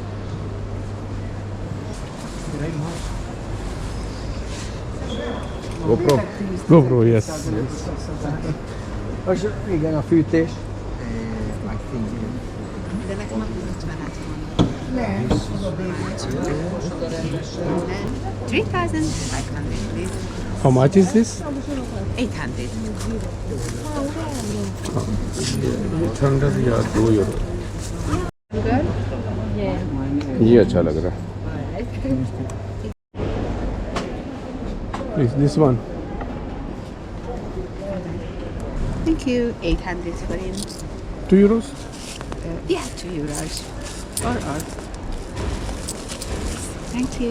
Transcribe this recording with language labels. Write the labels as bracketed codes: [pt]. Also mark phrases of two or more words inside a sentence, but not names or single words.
[en] GoPro, yes. [hu] Igen, a fűtés. Nem. [en] 3,500 please. How much is this? 800. [hi] 800 या 2 यूरो। ये अच्छा लग रहा है। [en] Please, this one. Thank you. 800 for him. 2 euros? Yeah, 2 euros. Or. Thank you.